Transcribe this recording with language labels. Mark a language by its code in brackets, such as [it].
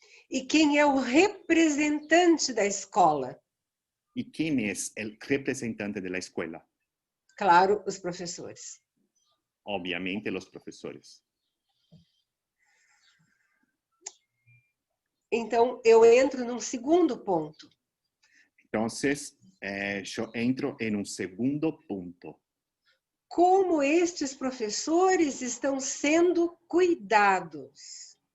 [pt] E quem é o representante da escola? [es] ¿Y quién es el representante de la escuela? [pt] Claro, os professores. [es] Obviamente los profesores. [pt] Então, eu entro num segundo ponto. [es] Entonces, yo entro en un segundo punto. [pt] Como estes professores estão sendo cuidados?